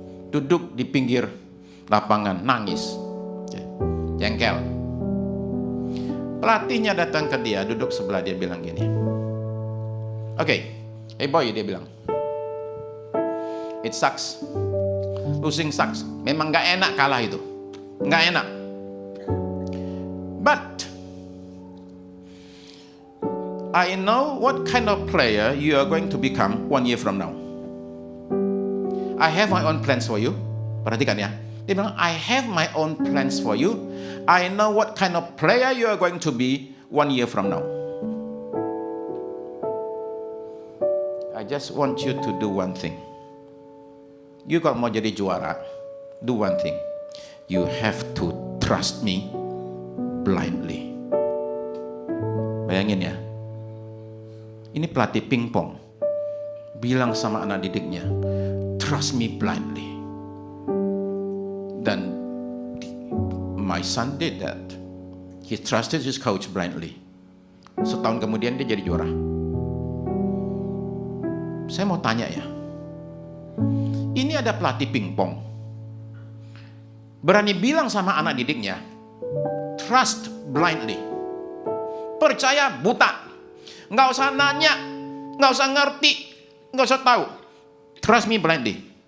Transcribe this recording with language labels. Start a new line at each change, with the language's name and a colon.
Indonesian: Duduk di pinggir lapangan nangis, jengkel. Pelatihnya datang ke dia, duduk sebelah dia bilang gini. Oke,
English: hey boy,
Indonesian: dia bilang.
English: It sucks. losing sucks.
Indonesian: Memang nggak enak kalah itu, nggak enak.
English: But I know what kind of player you are going to become 1 year from now. I have my own plans for you.
Indonesian: Perhatikan ya. Dia bilang,
English: I have my own plans for you. I know what kind of player you are going to be 1 year from now. I just want you to do one thing. You
Indonesian: kalau mau jadi juara,
English: do one thing. You have to trust me blindly.
Indonesian: Bayangin ya. Ini pelatih pingpong bilang sama anak didiknya,
English: trust me blindly. Dan my son did that. He trusted his coach blindly.
Indonesian: Setahun kemudian dia jadi juara. Saya mau tanya ya, ini ada pelatih pingpong berani bilang sama anak didiknya,
English: trust blindly,
Indonesian: percaya buta, nggak usah nanya, nggak usah ngerti, nggak usah tahu,
English: trust me blindly.